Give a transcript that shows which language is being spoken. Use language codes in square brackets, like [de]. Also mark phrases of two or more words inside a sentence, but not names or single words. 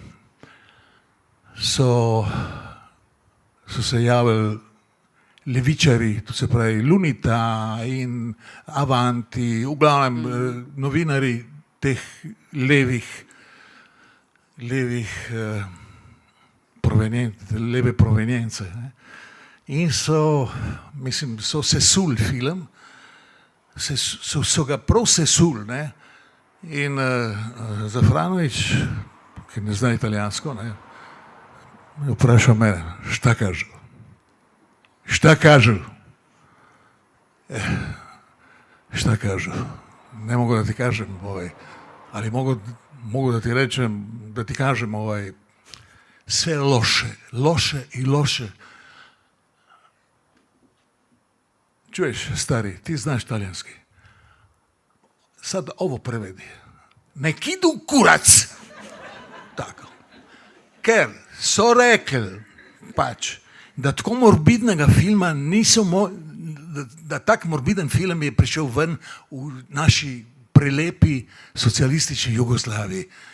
[sl] so se javili levičari, to se pravi Lunita in Avanti, v glavnem novinari teh leve provenience. Ne. In so sesuli film, so ga prav sesuli, ne. In Zafranović, ki ne zna italijansko, ne, je vprašal mene, [hr] šta kažu? Šta kažu? Šta kažu? Ne mogu da ti kažem, ali mogu da ti rečem, da ti kažem, sve loše i loše. Čuješ, stari, ti znaš talijanski. Sad ovo prevedi. Nek idu kurac. Tako. [sl] Ker so rekli, pač, da tako morbidnega filma da tak morbiden film je prišel ven v naši prelepi socialistični Jugoslaviji.